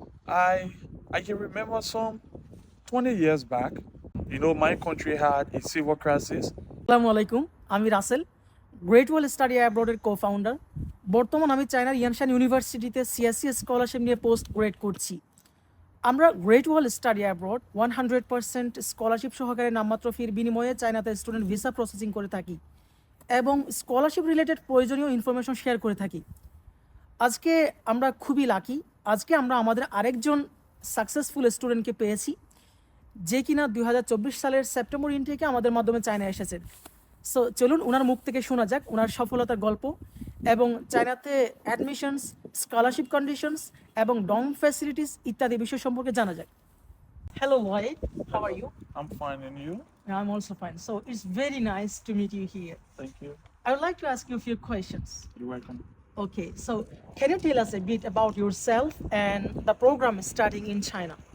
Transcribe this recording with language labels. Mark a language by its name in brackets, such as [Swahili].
[English] I I can remember some 20 years back. My country had a civil crisis. [Bangla] আসসালামু আলাইকুম, আমি Rasel, great ওয়াল study অ্যাব্রোডের co-founder. বর্তমান আমি চায়নার ইয়ানশান ইউনিভার্সিটিতে সিএসসি স্কলারশিপ নিয়ে পোস্ট গ্রেড করছি। আমরা গ্রেট ওয়াল স্টাডি অ্যাব্রোড 100% স্কলারশিপ সহকারে নামমাত্র ফির বিনিময়ে চায়নাতে স্টুডেন্ট ভিসা প্রসেসিং করে থাকি এবং স্কলারশিপ রিলেটেড প্রয়োজনীয় ইনফরমেশন শেয়ার করে থাকি। আজকে আমরা খুবই লাকি, আজকে আমরা আমাদের আরেকজন সাকসেসফুল স্টুডেন্টকে পেয়েছি যে কিনা 2024 সালের সেপ্টেম্বর ইনটেকে আমাদের মাধ্যমে চায়নায় এসেছেন। সো চলুন ওনার মুখ থেকে শোনা যাক ওনার সফলতার গল্প এবং চায়নাতে অ্যাডমিশনস, স্কলারশিপ কন্ডিশনস এবং ডর্ম ফ্যাসিলিটিস ইত্যাদি বিষয় সম্পর্কে জানা যাক। [English] Hello Lloyd, how are you? I'm fine, and you? I'm also fine. So it's very nice to meet you here. Thank you. I would like to ask you a few questions. You're welcome. Okay, so can you tell us a bit about yourself and the program starting in China?